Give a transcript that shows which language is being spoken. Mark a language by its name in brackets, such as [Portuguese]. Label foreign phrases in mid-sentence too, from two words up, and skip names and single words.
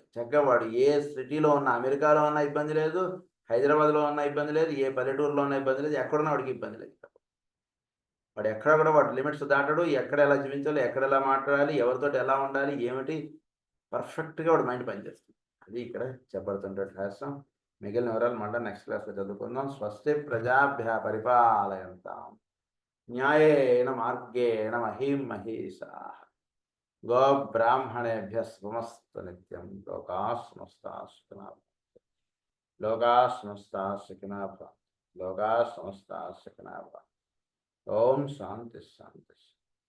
[Telugu] చక్కగా వాడు ఏ సిటీలో ఉన్నా, అమెరికాలో ఉన్నా ఇబ్బంది లేదు, హైదరాబాద్‌లో ఉన్నా ఇబ్బంది లేదు, ఏ పల్లెటూరులో ఉన్నా ఇబ్బంది లేదు, ఎక్కడున్నా వాడికి ఇబ్బంది లేదు. వాడు ఎక్కడ కూడా వాడి లిమిట్స్ దాటడు. ఎక్కడ ఎలా జీవించాలి, ఎక్కడ ఎలా మాట్లాడాలి, ఎవరితోటి ఎలా ఉండాలి, ఏమిటి పర్ఫెక్ట్‌గా వాడి మైండ్ పనిచేస్తుంది. అది ఇక్కడ చెప్పబడుతున్న రహస్యం. మిగిలిన వివరాలు మళ్ళా [English] next classలో [Telugu] చదువుకుందాం. [Sanskrit] స్వస్తి ప్రజాభ్యः పరిపాలయంతాం న్యాయేన మార్గేణ మహీం మహీషాః గోబ్రాహ్మణేభ్యः శుభమస్తు నిత్యం. లోకాः సమస్తాः సుఖినः భవంతు. లోకాः సమస్తాः సుఖినः భవంతు. లోకాः సమస్తాः సుఖినः భవంతు. ఓం శాంతి శాంతి.